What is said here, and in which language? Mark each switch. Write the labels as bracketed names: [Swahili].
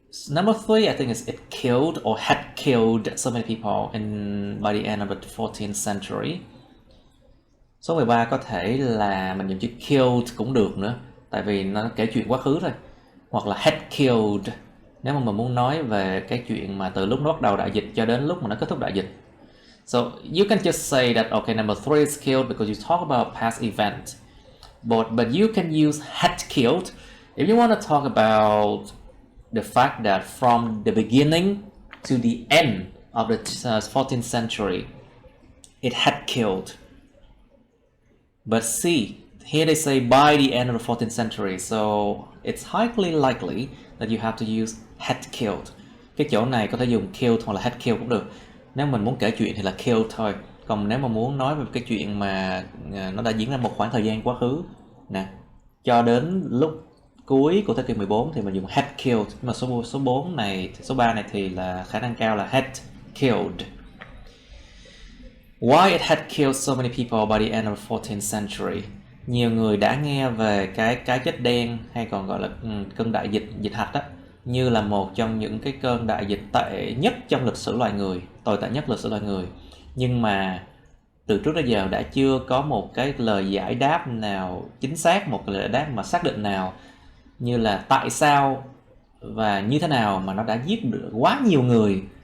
[English] Number 3, I think is it killed or had killed so many people by the end of the 14th century. [Vietnamese] Số 13 có thể là mình dùng chữ killed cũng được nữa, tại vì nó kể chuyện quá khứ thôi. Hoặc là had killed nếu mà mình muốn nói về cái chuyện mà từ lúc nó bắt đầu đại dịch cho đến lúc mà nó kết thúc đại dịch. [English] So you can just say that okay, number 3 is killed because you talk about past event. But you can use had killed if you want to talk about the fact that from the beginning to the end of the 14th century, it had killed. But see, here they say by the end of the 14th century, so it's highly likely that you have to use had killed. [Vietnamese] Cái chỗ này có thể dùng killed hoặc là had killed cũng được. Nếu mình muốn kể chuyện thì là killed thôi. Còn nếu mà muốn nói về cái chuyện mà nó đã diễn ra một khoảng thời gian quá khứ nè, cho đến lúc cuối của thế kỷ 14 thì mình dùng had killed. Nhưng mà số 4 này, số 3 này thì là khả năng cao là had killed. [English] Why it had killed so many people by the end of the 14th century? [Vietnamese] Nhiều người đã nghe về cái chết đen hay còn gọi là cơn đại dịch hạch đó, như là một trong những cái cơn đại dịch tệ nhất trong lịch sử loài người, tồi tệ nhất lịch sử loài người. Nhưng mà từ trước đến giờ đã chưa có một cái lời giải đáp nào chính xác, một lời giải đáp mà xác định nào như là tại sao và như thế nào mà nó đã giết được quá nhiều người